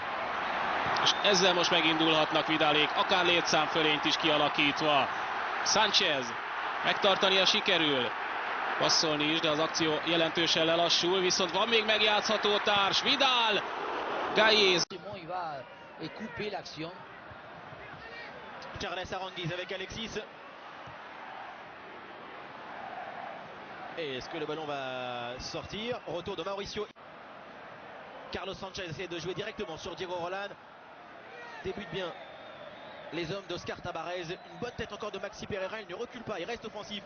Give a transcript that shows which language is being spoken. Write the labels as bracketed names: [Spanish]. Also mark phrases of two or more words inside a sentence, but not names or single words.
[Hungarian] És ezzel most megindulhatnak Vidalék, akár létszámfölényt is kialakítva. Sánchez. Megtartania sikerül. Passzolni is, de az akció jelentősen lelassul, viszont van még megjátszható társ. Vidal! Gallés. [French] Charles Aranguiz avec Alexis. Et est-ce que le ballon va sortir? Retour de Mauricio. Carlos Sánchez essaie de jouer directement sur Diego Roland. Débute bien les hommes d'Oscar Tabarez. Une bonne tête encore de Maxi Pereira. Il ne recule pas, il reste offensif.